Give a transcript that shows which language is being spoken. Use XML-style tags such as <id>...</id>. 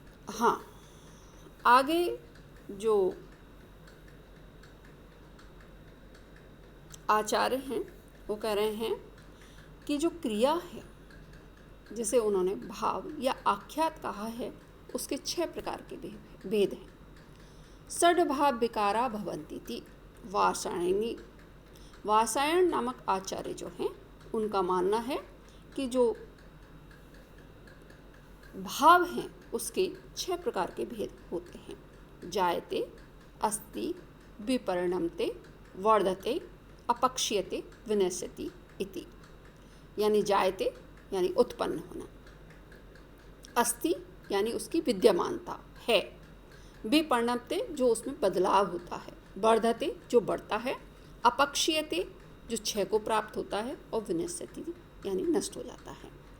<hi>हाँ, आगे जो आचार्य हैं वो कह रहे हैं कि जो क्रिया है जिसे उन्होंने भाव या आख्यात कहा है, उसके 6 प्रकार के भेद हैं।</hi> <sa>षड्भाव विकारा भवन्ति वासायनी,</sa> <hi>वासायन नामक आचार्य जो हैं उनका मानना है कि जो भाव हैं उसके 6 प्रकार के भेद होते हैं।</hi> <sa>जायते, अस्ति, विपरिणमते, वर्धते, अपक्ष्यते, विनश्यति इति।</sa> <hi>यानी जायते यानी उत्पन्न होना, अस्ति यानी उसकी विद्यमानता है, विपरिणमते जो उसमें बदलाव होता है, वर्धते जो बढ़ता है, अपक्ष्यते जो क्षय को प्राप्त होता है, और विनश्यति यानी नष्ट हो जाता है।</hi>